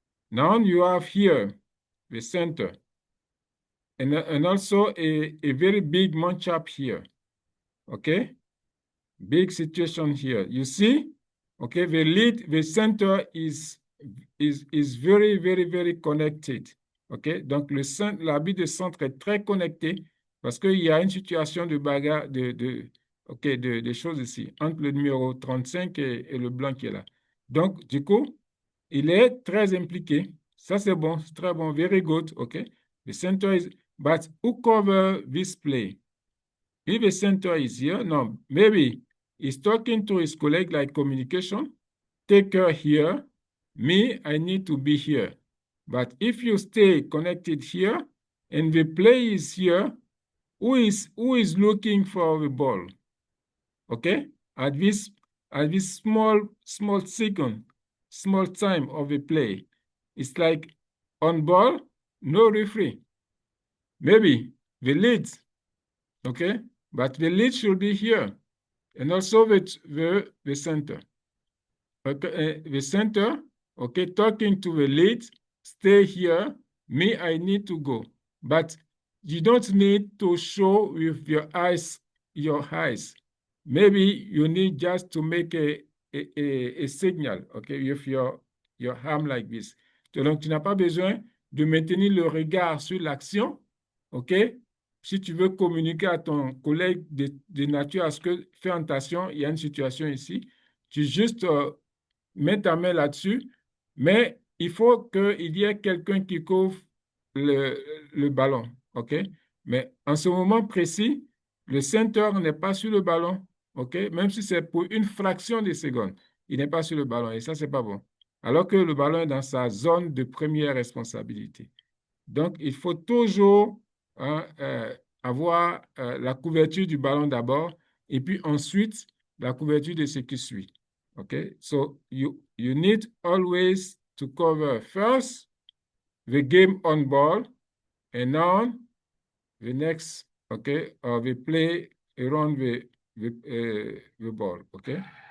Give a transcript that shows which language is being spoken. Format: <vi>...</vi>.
<en>Now you have here the center and also a very big matchup here, okay? Big situation here. You see, okay, the lead, the center is very, very, very connected. OK?</en> <fr>Donc, l'habit de centre est très connecté parce qu'il y a une situation de bagarre, OK, de choses ici, entre le numéro 35 et le blanc qui est là. Donc, du coup, il est très impliqué. Ça, c'est bon, c'est très bon. Very good. OK? The center is, but who cover this play? If a center is here, no, maybe he's talking to his colleague like communication. Take her here. Me, I need to be here. But if you stay connected here and the play is here, who is looking for the ball? Okay? At this small second, small time of the play, it's like on ball, no referee. Maybe the lead, okay? But the lead should be here. And also the center. Okay, the center, okay, talking to the lead, stay here. Me, I need to go. But you don't need to show with your eyes, Maybe you need just to make a signal, okay, with your arm like this. Donc, tu n'as pas besoin de maintenir le regard sur l'action, ok? Si tu veux communiquer à ton collègue de nature à ce que, fais attention, il y a une situation ici, tu juste mets ta main là-dessus, mais il faut qu'il y ait quelqu'un qui couvre le ballon, OK? Mais en ce moment précis, le center n'est pas sur le ballon, OK? Même si c'est pour une fraction de seconde, il n'est pas sur le ballon et ça, c'est pas bon. Alors que le ballon est dans sa zone de première responsabilité. Donc, il faut toujours hein, avoir la couverture du ballon d'abord et puis ensuite la couverture de ce qui suit.</fr> <en>Okay, so you need always to cover first the game on ball and now the next, okay, or the play around the ball, okay?</en>